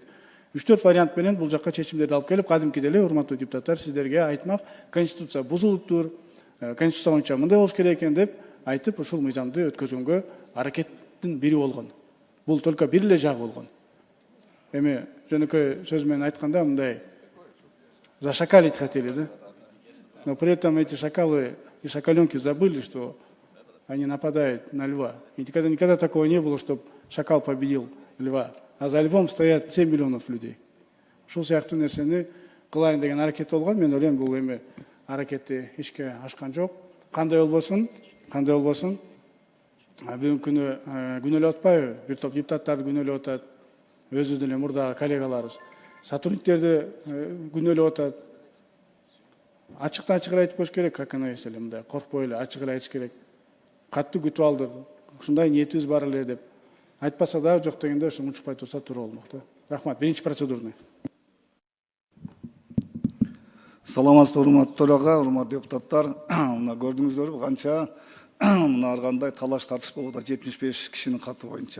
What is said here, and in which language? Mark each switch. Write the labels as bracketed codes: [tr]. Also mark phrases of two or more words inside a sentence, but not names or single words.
[ky] 3-4 вариант менен бул жакка чечимдерди алып келип, кадимкидей эле, урматтуу депутаттар, сиздерге айтмак, Конституция бузулуптур, Конституция боюнча мындай болуш керек экен деп айтып, ушул мыйзамды өткөзгөнгө аракеттин бири болгон. Бул только бир эле жагы болгон. Эми жөнөкөй сөз менен айтканда, мындай [ru] зашакалить хотели [ky] да. [ru] но при этом эти шакалы и шакаленки забыли, что они нападают на льва. И никогда такого не было, чтобы шакал победил льва. А за львом стоят 7 миллионов людей. [ky] Ушул сыяктуу нерсени кылайын деген аракет болгон. Мен ойлойм бул эми аракетти ишке ашкан жок. Кандай болбосун, бүгүнкү күнү күнөөлөп атпайбы? Бир топ депутаттарды күнөөлөп атат. Өзүбүздүн эле мурдагы коллегаларыбыз. Сотрудниктерди күнөөлөп атат. Ачыктан ачык эле айтып коюш керек, [ru] как она есть [ky] эле мындай коркпой эле ачык эле айтыш керек. Катты күтүп алдык. Ушундай ниетибиз бар эле деп. Айтпаса дагы жок дегенде ошо унчукпай турса туура болмок да. Рахмат. Биринчи процедурный. Саламатсызбы, урматтуу төрага, урматтуу депутаттар. Мына көрдүңүздөрбү канча мына ар кандай талаш тартыш болуп атат 75 кишинин каты боюнча.